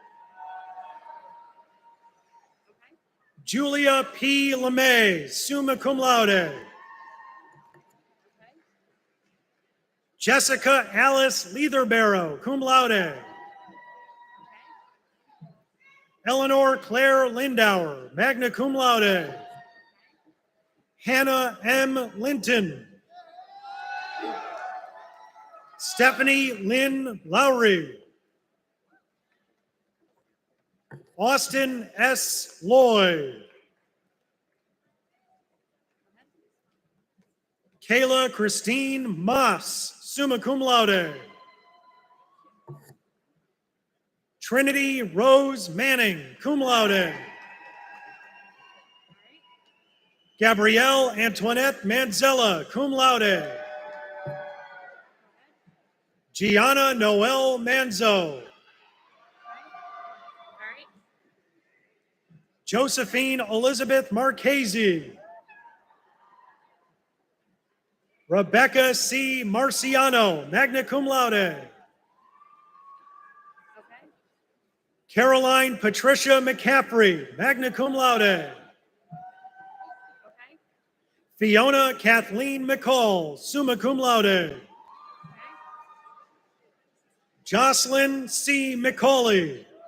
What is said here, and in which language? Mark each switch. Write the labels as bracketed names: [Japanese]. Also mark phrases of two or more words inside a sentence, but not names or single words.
[English] Julia P. LeMay, [Latin] summa cum laude. [English] Jessica Alice Leatherbarrow, [Latin] cum laude. [English] Eleanor Claire Lindauer, [Latin] magna cum laude. [English] Hannah M. Linton. Stephanie Lynn Lowry. Austin S. Lloyd. Kayla Christine Moss, [Latin] summa cum laude. [English] Trinity Rose Manning, [Latin] cum laude. [English] Gabrielle Antoinette Manzella, [Latin] cum laude. [English] Gianna Noel Manzo. Josephine Elizabeth Marchese. Rebecca C. Marciano, [Latin] magna cum laude. [English] Caroline Patricia McCaffrey, [Latin] magna cum laude. [English] Fiona Kathleen McCall, [Latin] summa cum laude. [English] Jocelyn C. McCauley.